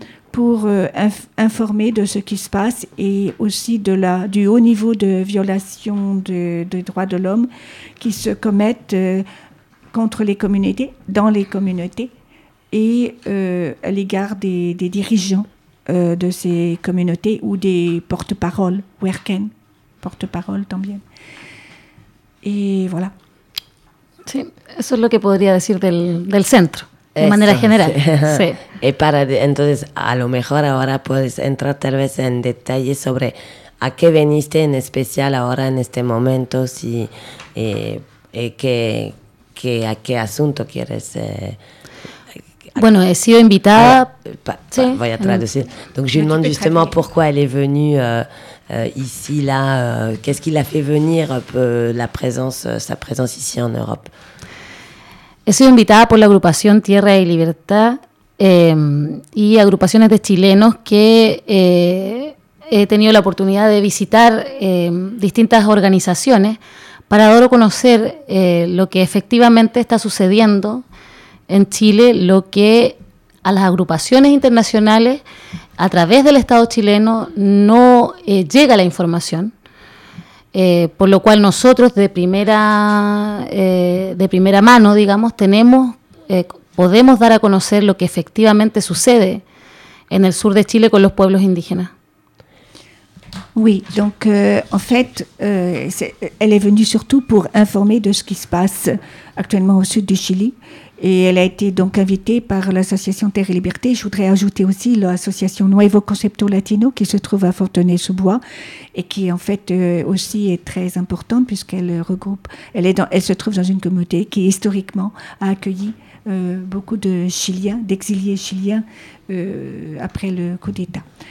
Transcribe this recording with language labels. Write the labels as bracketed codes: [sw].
[fr] pour informer de ce qui se passe et aussi du haut niveau de violation des droits de l'homme qui se commettent contre les communautés, dans les communautés, et à l'égard des dirigeants de ces communautés ou des porte-parole, Werken, porte-parole también. Et voilà. [es] Sí, eso es lo que podría decir del centro. De manera esto, general, sí. Y entonces, a lo mejor ahora puedes entrar tal vez en detalle sobre a qué viniste en especial ahora en este momento, si a qué asunto quieres... Bueno, he sido invitada... Voy a traducir. [fr] Donc, je demande justement pourquoi elle est venue ici, là. Qu'est-ce qui l'a fait venir, sa présence ici en Europe? [es] He sido invitada por la agrupación Tierra y Libertad y agrupaciones de chilenos que he tenido la oportunidad de visitar distintas organizaciones para dar a conocer lo que efectivamente está sucediendo en Chile, lo que a las agrupaciones internacionales a través del Estado chileno no llega la información. Por lo cual nosotros de primera mano, digamos, podemos dar a conocer lo que efectivamente sucede en el sur de Chile con los pueblos indígenas. [fr] Oui, donc en fait, elle est venue surtout pour informer de ce qui se passe actuellement au sud du Chili. Et elle a été donc invitée par l'association Terre et Liberté. Je voudrais ajouter aussi l'association Nuevo Concepto Latino qui se trouve à Fontenay-sous-Bois et qui en fait aussi est très importante puisqu'elle regroupe, elle se trouve dans une communauté qui historiquement a accueilli beaucoup de Chiliens, d'exiliés chiliens après le coup d'État.